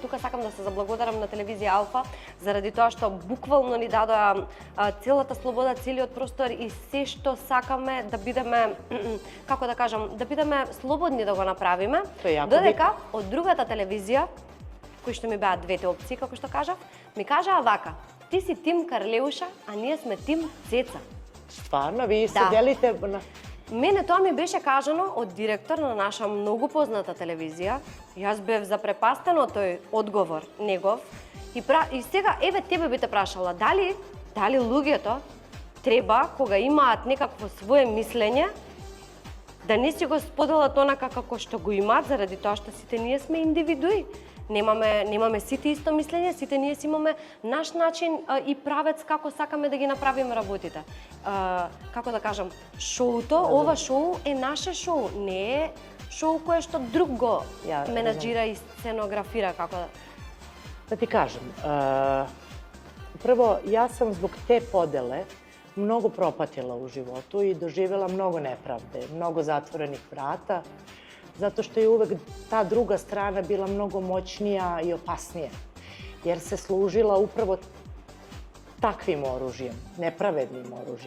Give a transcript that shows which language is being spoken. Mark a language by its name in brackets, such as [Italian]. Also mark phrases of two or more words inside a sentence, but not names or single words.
[Macedonian] Тука сакам да се заблагодарам на телевизија Алфа заради тоа што буквално ни дадоа целата слобода, целиот простор и се што сакаме да бидеме како да кажам, да бидеме слободни да го направиме. Додека од другата телевизија кои што ми беа двете опции, како што кажав, ми кажаа вака: ти си тим Карлеуша, а ние сме тим Цеца. [Serbian] Stvarno, vi se delite... [Macedonian] Мене тоа ми беше кажано од директор на наша многу позната телевизија. Јас бев запрепастена од тој одговор негов. И сега, еве тебе би те прашала, дали луѓето треба, кога имаат некакво свое мислење, да не си го споделат онака како што го имаат, заради тоа што сите ние сме индивидуи. Немаме сите исто мислење, сите ние си имаме наш начин и правец како сакаме да ги направиме работите. Како да кажам, шоуто, ова шоу е наше шоу, не е шоу кое што друг го менаџира и сценографира, како да... [Serbian] Da ti kažem, prvo, ja sam zbog te podele mnogo propatila u životu i doživjela mnogo nepravde, mnogo zatvorenih vrata, zato što je uvek ta druga strana bila mnogo moćnija i opasnija, jer se služila upravo takvim oružjem, nepravednim oružjem.